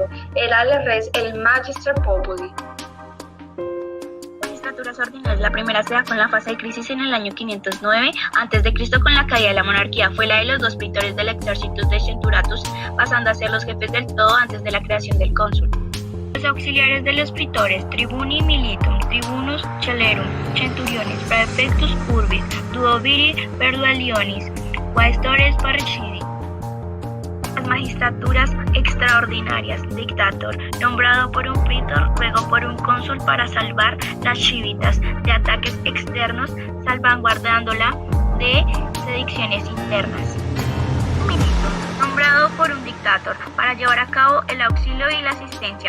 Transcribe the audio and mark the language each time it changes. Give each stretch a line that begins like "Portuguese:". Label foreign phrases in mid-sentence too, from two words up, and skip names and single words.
Spanish: Era el res el
Latin: Magister Populi.
Spanish: Magistraturas ordinarias. La primera se da con la fase de crisis en el año 509 a.C. con la caída de la monarquía. Fue la de los dos praetores del Exercitus de Centuratus, pasando a ser los jefes del todo antes de la creación del cónsul. Los auxiliares de los praetores,
Latin: tribuni militum, tribunus celerum, centuriones, praefectus urbis, duoviri perdualionis, quaestores parricidi.
Spanish: Las magistraturas extraordinarias, dictator, nombrado por un praetor, luego por un cónsul para salvar las civitas de ataques externos, salvaguardándola de sedicciones internas. Ministro, nombrado por un dictator para llevar a cabo el auxilio y la asistencia.